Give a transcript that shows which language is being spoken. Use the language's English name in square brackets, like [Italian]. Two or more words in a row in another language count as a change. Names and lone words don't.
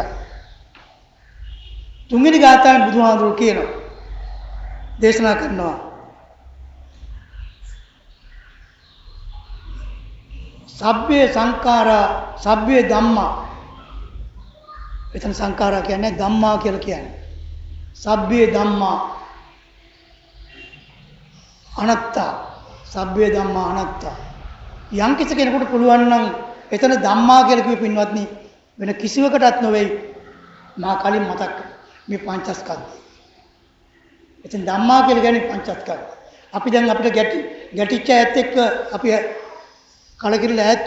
[Sinhala] තුන්වෙනි ගාථාවෙන් බුදුහාමුදුරුවෝ කියනවා දේශනා කරනවා [Pali] සබ්බේ සංඛාරා සබ්බේ ධම්මා. [Sinhala] එතන සංඛාරා කියන්නේ ධම්මා කියලා කියන්නේ. [Pali] සබ්බේ ධම්මා අනාත්තා. සබ්බේ ධම්මා අනාත්තා. [Sinhala] යම් කිසි කෙනෙකුට පුළුවන් නම් එතන ධම්මා කියලා කිව්ව පින්වත්නි වෙන කිසිවකටත් නොවේයි. මා කලින් මතක් මේ පංචස්කන්ධය. එතන ධම්මා කියලා කියන්නේ පංචස්කන්ධය. අපි දැන් අපිට ගැටිච්ච ඇත්ත එක්ක අපි කලකිරලා ඈත් වුණා.